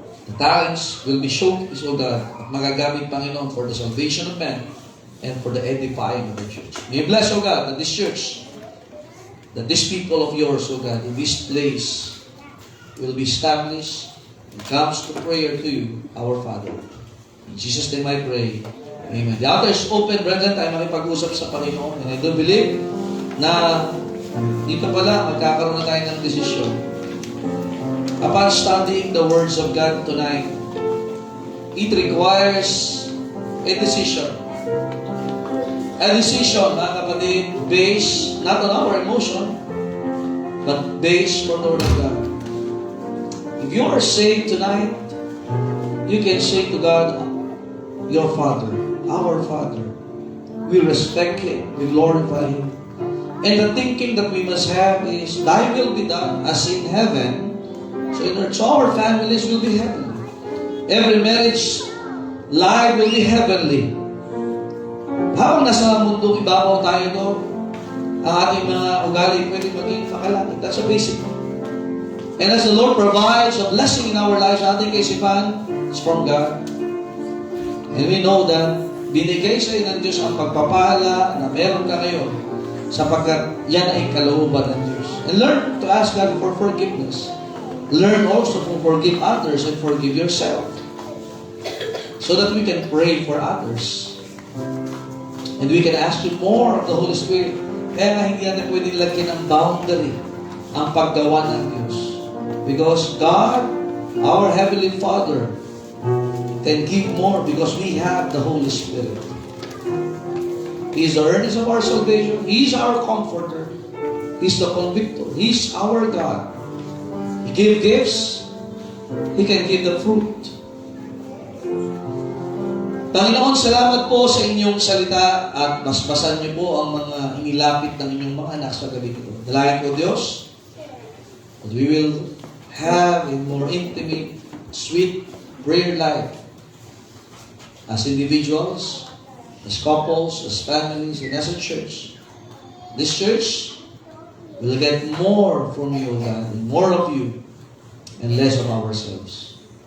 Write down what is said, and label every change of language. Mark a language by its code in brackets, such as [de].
[en] The talents will be shown, so that [tl] magagamit, [en] Panginoon, for the salvation of men and for the edifying of the church. May you bless, O God, that this church, that this people of yours, O God, in this place will be established and comes to prayer to you, our Father. In Jesus' name I pray. Amen. The altar is open, brethren. [tl] Tayo makipag-usap sa Panginoon. [en] And I do believe [tl] na dito pala, magkakaroon na tayo ng desisyon. [en] Upon studying the words of God tonight, it requires a decision. A decision, [tl] mga kapatid, [en] based not on our emotion, but based on the Word of God. If you are saved tonight, you can say to God, your Father, our Father. We respect Him, we glorify Him. And the thinking that we must have is, Thy will be done as in heaven, so our families will be heavenly. Every marriage life will be heavenly. [tl] Habang nasa mundong ibabaw tayo doon, ang ating mga ugali pwede maging makalangit. [en] That's a basic. And as the Lord provides a blessing in our lives, [tl] ating kaisipan, [en] it's from God. And we know that [tl] binigay sa iyo ng Diyos ang pagpapala na meron ka ngayon sapagkat yan ay kalooban ng Diyos. [en] And learn to ask God for forgiveness. Learn also to forgive others and forgive yourself so that we can pray for others. And we can ask you more of the Holy Spirit. [tl] Kaya nga hindi natin pwedeng lagyan ng boundary ang paggawa ng Diyos. [en] Because God, our Heavenly Father, can give more because we have the Holy Spirit. He is the earnest of our salvation. He is our comforter. He is the convictor. He is our God. He gives gifts. He can give the fruit. [tl] Panginoon, salamat po sa inyong salita at basbasan niyo po ang mga inilapit ng inyong mga anak sa gabi ito. Dalayan ko, Diyos, [en] that we will have a more intimate, sweet prayer life as individuals, as couples, as families, and as a church. This church will get more from you, God, and more of you, and less of ourselves.